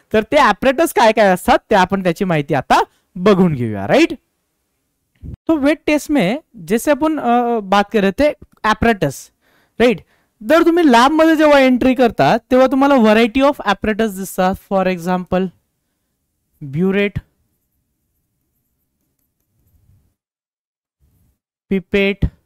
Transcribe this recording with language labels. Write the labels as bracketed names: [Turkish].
[Marathi] तर ते ॲपरेटस काय काय असतात ते आपण त्याची माहिती आता बघून घेऊया, राईट. [Hindi] तो वेट टेस्ट में जैसे अपन बात कर रहे थे ॲपरेटस, राईट. [Marathi] जर तुम्ही लॅब मध्ये जेव्हा एंट्री करता, तेव्हा तुम्हाला व्हरायटी ऑफ ॲपरेटस दिसतात. [English] For example burette, pipette.